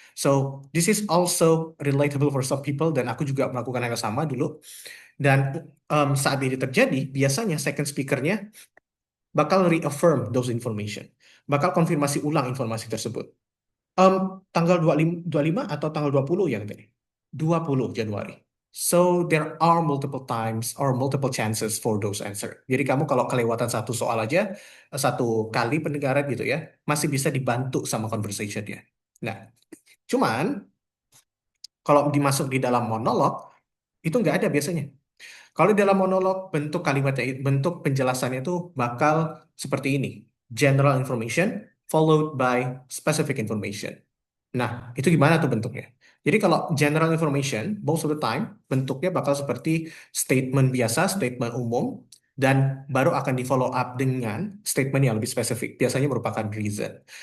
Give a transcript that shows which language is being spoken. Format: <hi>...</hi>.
<en>So, this is also relatable for some people</en> <id>dan aku juga melakukan hal yang sama dulu. Dan saat ini terjadi, biasanya second speakernya bakal</id> <en>reaffirm those information,</en> <id>bakal konfirmasi ulang informasi tersebut. Em, tanggal 25 atau tanggal 20 yang tadi? 20 Januari.</id> <en>So there are multiple times or multiple chances for those answer.</en> <id>Jadi kamu kalau kelewatan satu soal aja, satu kali pendengaran gitu ya, masih bisa dibantu sama conversation-nya. Nah, cuman kalau dimasuk di dalam monolog, itu nggak ada biasanya. Kalau di dalam monolog, bentuk kalimatnya, bentuk penjelasannya itu bakal seperti ini.</id> <en>General information followed by specific information.</en> <id>Nah, itu gimana tuh bentuknya? Jadi kalau general information,</id> <en>most of the time,</en> <id>bentuknya bakal seperti statement biasa, statement umum, dan baru akan di follow up dengan statement yang lebih spesifik. Biasanya merupakan reason.</id>